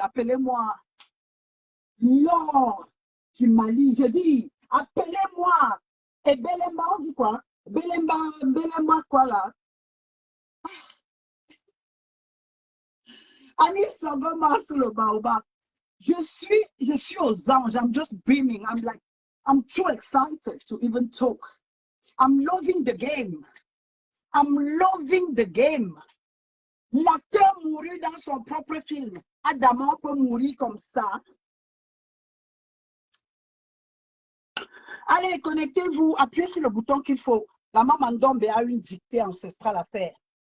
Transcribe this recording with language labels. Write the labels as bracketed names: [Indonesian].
[French] Appelez-moi l'or du Mali. Je dis, appelez-moi Et Belemba, on dit quoi? Belemba quoi là? Anis Sogoma sous le baobab. Je suis aux anges. [English] I'm just beaming. I'm too excited to even talk. I'm loving the game. I'm loving the game. [French] L'acteur mourut dans son propre film. Adama peut mourir comme ça. Allez, connectez-vous, appuyez sur le bouton qu'il faut. La maman Ndombe a une dictée ancestrale à faire.